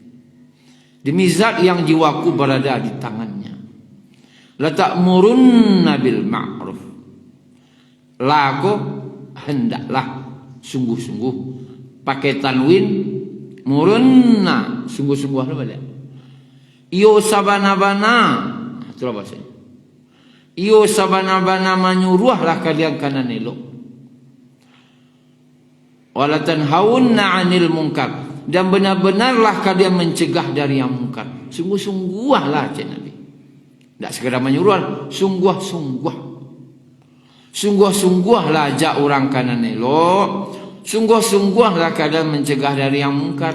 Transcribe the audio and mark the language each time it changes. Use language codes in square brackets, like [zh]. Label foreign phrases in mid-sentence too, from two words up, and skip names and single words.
[id] Demi zat yang jiwaku berada di tangannya. [ar] لتأمرن بالمعروف. [id] Laku hendaklah sungguh-sungguh, pakai tanwin murunna, sungguh-sungguh apa dia? [min] Iyo sabana-bana, [id] itulah bahasanya. [min] Iyo sabana-bana [id] menyuruhlah kalian [min] kanan elok. [ar] ولتنهون عن المنكر, [id] dan benar-benarlah kalian mencegah dari yang munkar. Sungguh-sungguhlah cik Nabi. Tak sekadar menyuruh, sungguh-sungguh. Sungguh-sungguhlah ajak orang kanan elok. Sungguh-sungguhlah kalian mencegah dari yang munkar.